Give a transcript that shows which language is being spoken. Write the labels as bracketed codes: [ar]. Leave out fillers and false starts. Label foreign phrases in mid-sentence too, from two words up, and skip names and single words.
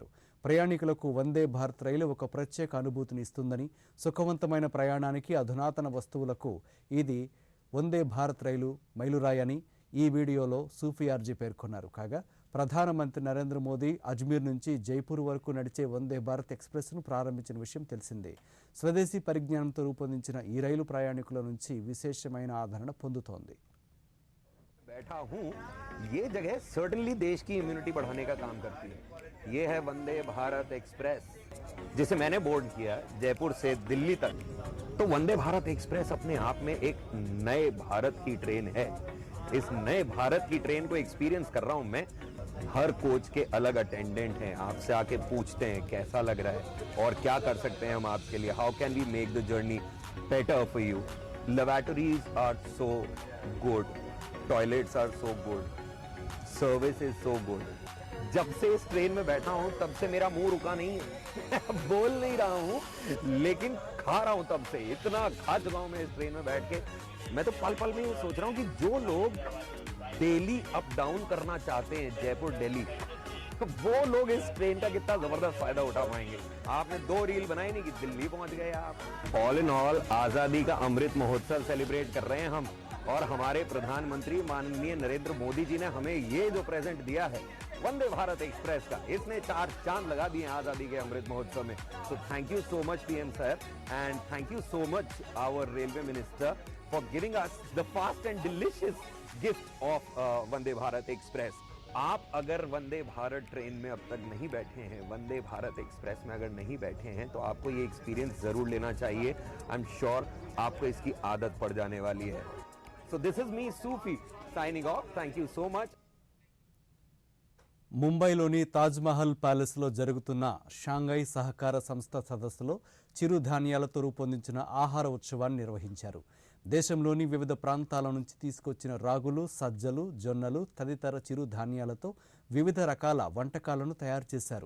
[te] ప్రయాణికులకు వందే భారత్ రైలు ఒక ప్రత్యేక అనుభూతిని ఇస్తుందని, సుఖవంతమైన ప్రయాణానికి అధునాతన వస్తువులకు ఇది వందే భారత్ రైలు మైలురాయని ఈ వీడియోలో సూఫీ ఆర్జే పేర్కొన్నారు. కాగా ప్రధానమంత్రి నరేంద్ర మోదీ అజ్మీర్ నుంచి జైపూర్ వరకు నడిచే వందే భారత్ ఎక్స్ప్రెస్ను ప్రారంభించిన విషయం తెలిసిందే. స్వదేశీ పరిజ్ఞానంతో రూపొందించిన ఈ రైలు ప్రయాణికుల నుంచి విశేషమైన ఆదరణ పొందుతోంది. [hi] बैठा हूँ, ये जगह सर्टेनली देश की इम्यूनिटी बढ़ाने का काम करती है. ये है वंदे भारत एक्सप्रेस, जिसे मैंने बोर्ड किया जयपुर से दिल्ली तक. तो वंदे भारत एक्सप्रेस अपने आप में एक नए भारत की ट्रेन है. इस नए भारत की ट्रेन को एक्सपीरियंस कर रहा हूँ मैं. हर कोच के अलग अटेंडेंट हैं. आपसे आके पूछते हैं कैसा लग रहा है और क्या कर सकते हैं हम आपके लिए. [en] How can we make the journey better for you. Laboratories are so good. Toilets are so good. Service is so good. [hi] जब से इस ट्रेन में बैठा हूं तब से मेरा मुंह रुका नहीं है. बोल नहीं रहा हूं लेकिन खा रहा हूं. तब से इतना खा चुका हूं मैं इस ट्रेन में बैठ के. मैं तो पल पल में ये सोच रहा हूं कि जो लोग डेली अप डाउन करना चाहते हैं जयपुर दिल्ली, तो वो लोग इस ट्रेन का कितना जबरदस्त फायदा उठा पाएंगे। आपने 2 रील बनाई नहीं कि दिल्ली पहुंच गए आप। [en] all in all [hi] आजादी का अमृत महोत्सव सेलिब्रेट कर रहे हैं हम, और हमारे प्रधानमंत्री माननीय नरेंद्र मोदी जी ने हमें ये जो प्रेजेंट दिया है वंदे भारत एक्सप्रेस का, इसने 4 चांद लगा दिए आजादी के अमृत महोत्सव में। [en] So thank you so much PM sir, And thank you so much our railway minister for giving us the fast and delicious gift of Vande Bharat Express. [hi] आप अगर वंदे भारत ट्रेन में अब तक नहीं बैठे हैं, वंदे भारत एक्सप्रेस में अगर नहीं बैठे हैं, तो आपको ये एक्सपीरियंस जरूर लेना चाहिए। [en] I am sure [hi] आपको इसकी आदत पड़ जाने वाली है। [en] So this is me Sufi signing off, thank you so much. [te] ముంబైలోని తాజ్మహల్ ప్యాలెస్లో జరుగుతున్న షాంఘై సహకార సంస్థ సదస్సులో చిరుధాన్యాలతో రూపొందించిన ఆహార ఉత్సవాన్ని నిర్వహించారు. దేశంలోని వివిధ ప్రాంతాల నుంచి తీసుకొచ్చిన రాగులు, సజ్జలు, జొన్నలు తదితర చిరుధాన్యాలతో వివిధ రకాల వంటకాలను తయారు చేశారు.